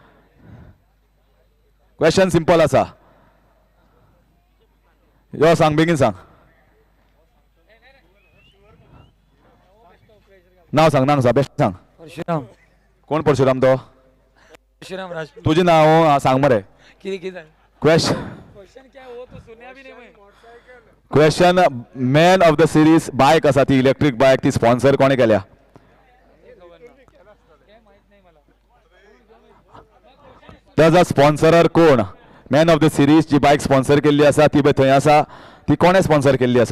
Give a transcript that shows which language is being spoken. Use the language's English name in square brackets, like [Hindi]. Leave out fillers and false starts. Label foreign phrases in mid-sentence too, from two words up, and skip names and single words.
[English] question simple [Konkani] आसा, यो सांग, बेगीन सांग, नाव सांग, नाव सांग, बेस्ट सांग। परशुराम। कोण परशुराम तो? परशुराम राजपूत। तुझे नाव सांग मरे। क्वेश्चन [Hindi] क्या हो तो सुनया भी नहीं मैं। [Konkani] क्वेश्चन [English] man of the series [Konkani] बायक आसा, ती इलेक्ट्रिक बायक, ती स्पॉन्सर कोणे केल्या? [Marathi] त्याचा स्पॉन्सरर कोण? [English] man of the series [Konkani] जी बायक स्पॉन्सर केल्ली आसा ती थंय आसा, ती कोणे स्पॉन्सर केल्ली आसा?